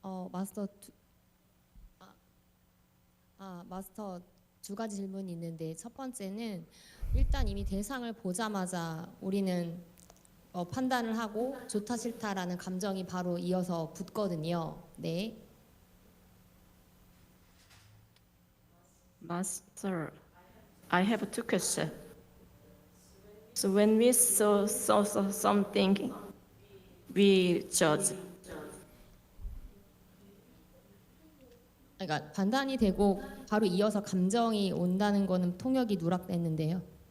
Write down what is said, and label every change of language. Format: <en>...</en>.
<ko>마스터 마스터 두 가지 질문이 있는데 첫 번째는 일단 이미 대상을 보자마자 우리는 판단을 하고 좋다 싫다라는 감정이 바로 이어서 붙거든요. 네.</ko> <en>Master, I have two questions. So when we saw something, we judge.</en> <ko>그러니까 판단이 되고 바로 이어서 감정이 온다는 거는 통역이 누락됐는데요.</ko>